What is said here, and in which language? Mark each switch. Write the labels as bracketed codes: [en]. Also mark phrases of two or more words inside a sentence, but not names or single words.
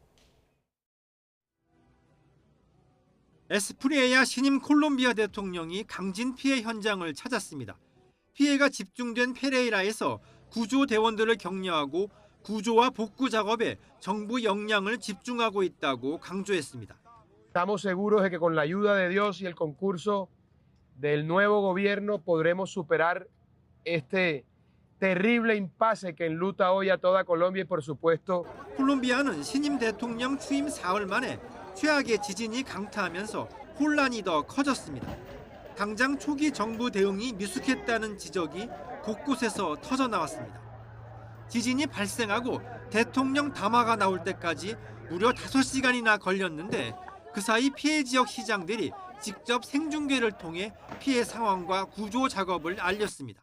[ko] 에스프리에야 신임 콜롬비아 대통령이 강진 피해 현장을 찾았습니다. 피해가 집중된 페레이라에서 구조대원들을 격려하고 구조와 복구 작업에 정부 역량을 집중하고 있다고 강조했습니다. [es] Estamos seguros de que con la ayuda de Dios y el concurso del nuevo gobierno podremos superar este terrible impasse que enluta hoy a toda Colombia y por supuesto. [ko] 콜롬비아는 신임 대통령 취임 4월 만에 최악의 지진이 강타하면서 혼란이 더 커졌습니다. 당장 초기 정부 대응이 미숙했다는 지적이 곳곳에서 터져나왔습니다. 지진이 발생하고 대통령 담화가 나올 때까지 무려 5시간이나 걸렸는데 그 사이 피해 지역 시장들이 직접 생중계를 통해 피해 상황과 구조 작업을 알렸습니다.